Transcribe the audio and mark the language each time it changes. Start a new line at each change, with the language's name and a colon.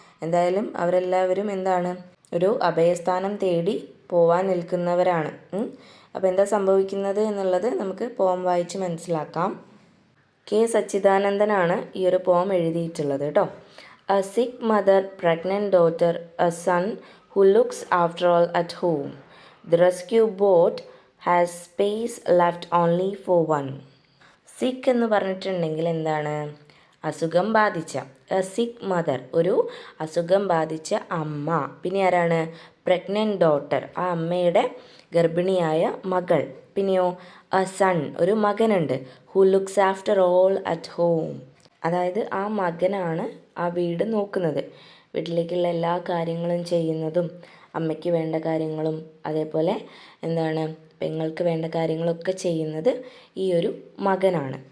Malayalam: എന്തായാലും അവരെല്ലാവരും എന്താണ് ഒരു അഭയസ്ഥാനം തേടി പോവാൻ നിൽക്കുന്നവരാണ്. അപ്പോൾ എന്താ സംഭവിക്കുന്നത് എന്നുള്ളത് നമുക്ക് പോം വായിച്ച് മനസ്സിലാക്കാം. കെ സച്ചിദാനന്ദനാണ് ഈ ഒരു പോം എഴുതിയിട്ടുള്ളത് കേട്ടോ.
English: A sick mother, pregnant daughter, a son who looks after all at home. The rescue boat has space left only for one.
Malayalam: സിക്ക് എന്ന് പറഞ്ഞിട്ടുണ്ടെങ്കിൽ എന്താണ്? അസുഖം ബാധിച്ച.
English: a sick mother,
Malayalam: ഒരു അസുഖം ബാധിച്ച അമ്മ. പിന്നെ ആരാണ്?
English: pregnant daughter,
Malayalam: ആ അമ്മയുടെ ഗർഭിണിയായ മകൾ. പിന്നെയോ എ സൺ, ഒരു മകനുണ്ട്.
English: who looks after all at home,
Malayalam: അതായത് ആ മകനാണ് ആ വീട് നോക്കുന്നത്, വീട്ടിലേക്കുള്ള എല്ലാ കാര്യങ്ങളും ചെയ്യുന്നതും, അമ്മയ്ക്ക് വേണ്ട കാര്യങ്ങളും അതേപോലെ എന്താണ് പെങ്ങൾക്ക് വേണ്ട കാര്യങ്ങളൊക്കെ ചെയ്യുന്നത് ഈ ഒരു മകനാണ്.